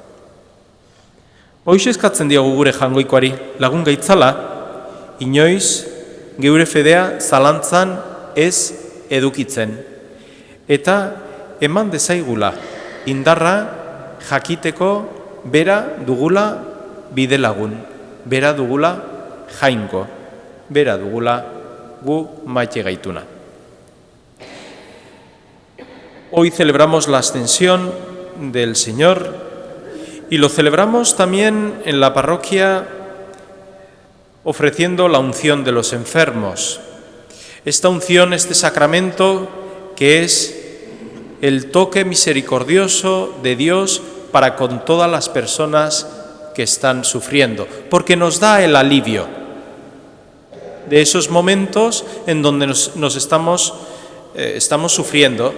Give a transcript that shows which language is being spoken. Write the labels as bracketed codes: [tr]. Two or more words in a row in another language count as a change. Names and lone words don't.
[eu] Hoiz eskatzen diogu gure jangoikoari, lagun gaitzala, inoiz geure fedea zalantzan ez edukitzen. Eta eman dezaigula indarra jakiteko bera dugula bidelagun, bera dugula jainko, bera dugula gu maite gaituna. [es] Hoy celebramos la ascensión del Señor y lo celebramos también en la parroquia ofreciendo la unción de los enfermos. Esta unción, este sacramento que es el toque misericordioso de Dios para con todas las personas que están sufriendo, porque nos da el alivio de esos momentos en donde nos estamos sufriendo.